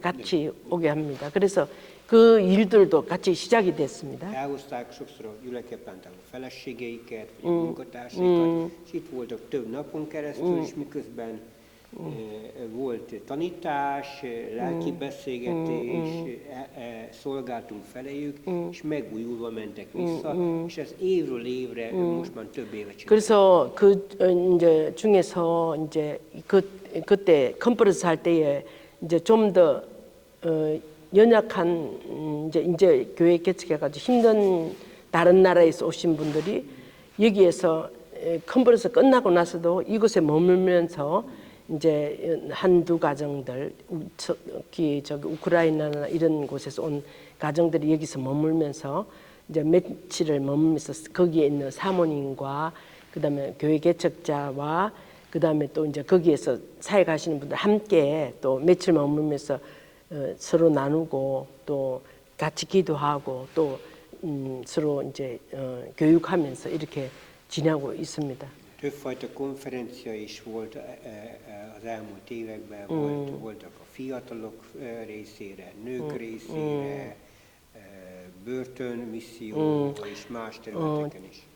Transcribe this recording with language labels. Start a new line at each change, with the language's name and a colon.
Korean: 같이 오게 합니다. 그래서 그 일들도 같이 시작이 됐습니다.
Hungarian: Elhozták sokszor a gyülekezplántáló feleségeiket, vagy a munkatársaikat, és itt voltak több napon keresztül, és miközben volt tanítás, lelki beszélgetés, szolgáltunk feléjük, és megújulva mentek vissza, és ez évről évre most már több éve csináljuk.
Korean: 그래서 그 이제 중에서 이제 그때 컨퍼런스 할 때에 이제 좀 더 연약한 이제 교회 개척해가지고 힘든 다른 나라에서 오신 분들이 여기에서 컨퍼런스 끝나고 나서도 이곳에 머물면서 이제 한두 가정들 저기 우크라이나나 이런 곳에서 온 가정들이 여기서 머물면서 이제 며칠을 머물면서 거기에 있는 사모님과 그다음에 교회 개척자와 그다음에 또 이제 거기에서 사회 가시는 분들 함께 또 며칠 머물면서 서로 나누고 또 같이 기도하고 또 서로 이제 교육하면서 이렇게 지내고 있습니다.
Hungarian: Többfajta konferencia is volt az elmúlt években, voltak a fiatalok részére, nők részére, börtönmisszió és más területeken is.